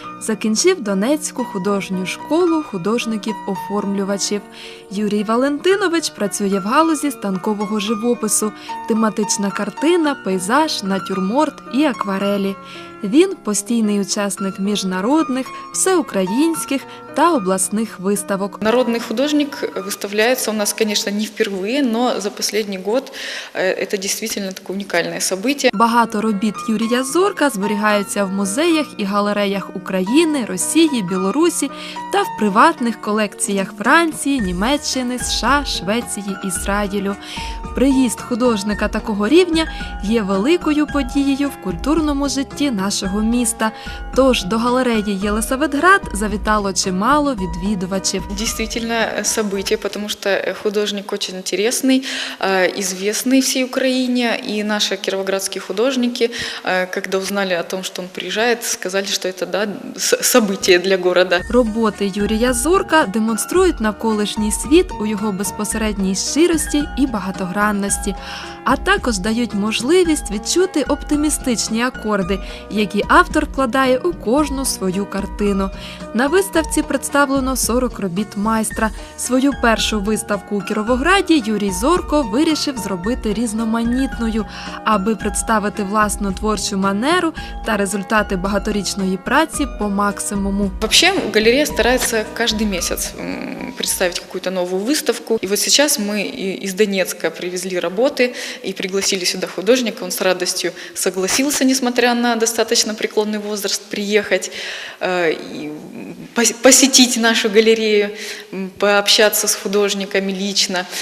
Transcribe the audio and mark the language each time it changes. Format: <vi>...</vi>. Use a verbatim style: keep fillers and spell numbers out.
<uk>Закінчив Донецьку художню школу художників-оформлювачів. Юрій Валентинович працює в галузі станкового живопису, тематична картина, пейзаж, натюрморт і акварелі. Він – постійний учасник міжнародних, всеукраїнських та</uk> <ru>областных выставок. Народный художник выставляется у нас, конечно, не впервые, но за последний год это действительно такое уникальное событие.</ru> <uk>Багато робіт Юрія Зорка зберігаються в музеях і галереях України, Росії, Білорусі та в приватних колекціях Франції, Німеччини, США, Швеції, Ізраїлю. Приїзд художника такого рівня є великою подією в культурному житті нашого міста. Тож до галереї Єлисаветград завітало чимало мало відвідувачів.</uk> <ru>Действительно событие, потому что художник очень интересный, известный всей Украине, и наши кировоградские художники, когда узнали о том, что он приезжает, сказали, что это да, событие для города.</ru> <uk>Роботи Юрія Зорка демонструють навколишній світ у його безпосередній щирості і багатогранності, а також дають можливість відчути оптимістичні акорди, які автор вкладає у кожну свою картину. На виставці представлено сорок робіт майстра. Свою першу виставку у Кіровограді Юрій Зорко вирішив зробити різноманітною, аби представити власну творчу манеру та результати багаторічної праці по максимуму.</uk> <ru>Вообще галерея старается каждый месяц представить какую-то новую выставку. И вот сейчас мы из Донецка привезли работы и пригласили сюда художника. Он с радостью согласился, несмотря на достаточно преклонный возраст, приехать и посетить нашу галерею, пообщаться с художниками лично.</ru>